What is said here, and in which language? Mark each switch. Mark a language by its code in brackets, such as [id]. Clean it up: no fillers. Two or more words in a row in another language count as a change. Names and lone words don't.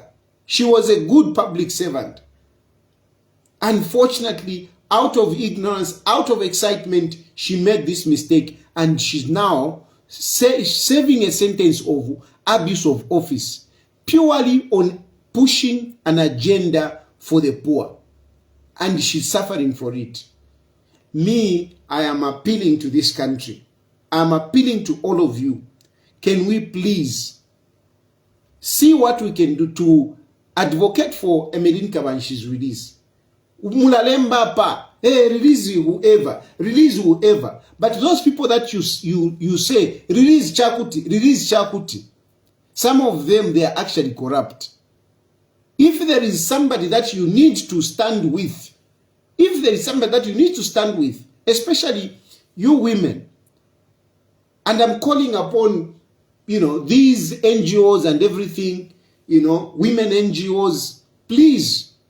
[en] She was a good public servant. Unfortunately, out of ignorance, out of excitement, she made this mistake, and she's now serving a sentence of abuse of office purely on pushing an agenda for the poor, and she's suffering for it. Me, I am appealing to this country. I'm appealing to all of you. Can we please see what we can do to advocate for Emerin Kabanshi's release? [bem] Mulalemba pa, [en] hey, release whoever. But those people that you say, release Chakuti. Some of them, they are actually corrupt. If there is somebody that you need to stand with, especially you women, and I'm calling upon, these NGOs and everything, women NGOs, please.